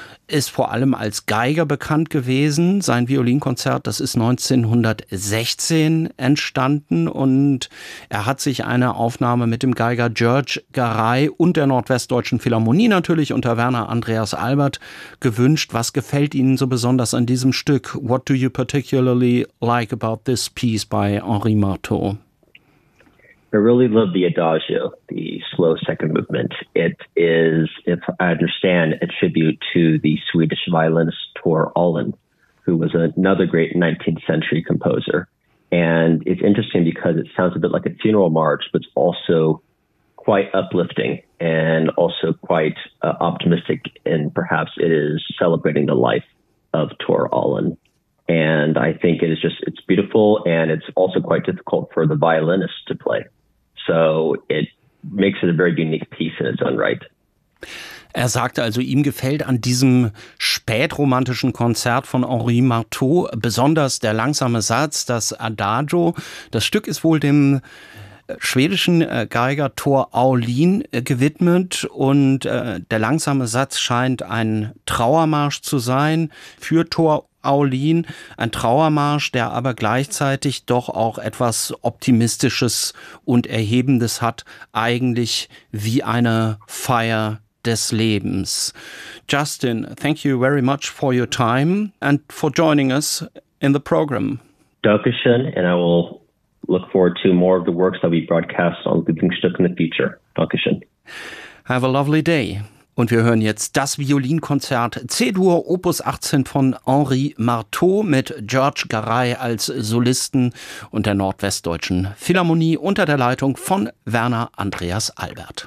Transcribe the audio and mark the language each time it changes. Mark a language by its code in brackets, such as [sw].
[de] ist vor allem als Geiger bekannt gewesen. Sein Violinkonzert, das ist 1916 entstanden und er hat sich eine Aufnahme mit dem Geiger George Garay und der Nordwestdeutschen Philharmonie natürlich unter Werner Andreas Albert gewünscht. Was gefällt Ihnen so besonders an diesem Stück? [en] What do you particularly like about this piece by Henri Marteau? I really love the adagio, the slow second movement. It is, if I understand, a tribute to the Swedish violinist Tor Allen, who was another great 19th century composer. And it's interesting because it sounds a bit like a funeral march, but it's also quite uplifting and also quite optimistic. And perhaps it is celebrating the life of Tor Allen. And I think it is just, it's beautiful. And it's also quite difficult for the violinist to play. So it makes it a very unique piece in its own right. [de] Er sagte also, ihm gefällt an diesem spätromantischen Konzert von Henri Marteau besonders der langsame Satz, das Adagio. Das Stück ist wohl dem schwedischen Geiger Tor Aulin gewidmet und der langsame Satz scheint ein Trauermarsch zu sein für Tor Aulin, ein Trauermarsch, der aber gleichzeitig doch auch etwas Optimistisches und Erhebendes hat, eigentlich wie eine Feier des Lebens. [en] Justin, thank you very much for your time and for joining us in the program. Dankeschön, and I will look forward to more of the works that we broadcast on Lieblingsstück in the future. [de] Dankeschön. [en] Have a lovely day. [de] Und wir hören jetzt das Violinkonzert C-Dur Opus 18 von Henri Marteau mit George Garay als Solisten und der Nordwestdeutschen Philharmonie unter der Leitung von Werner Andreas Albert.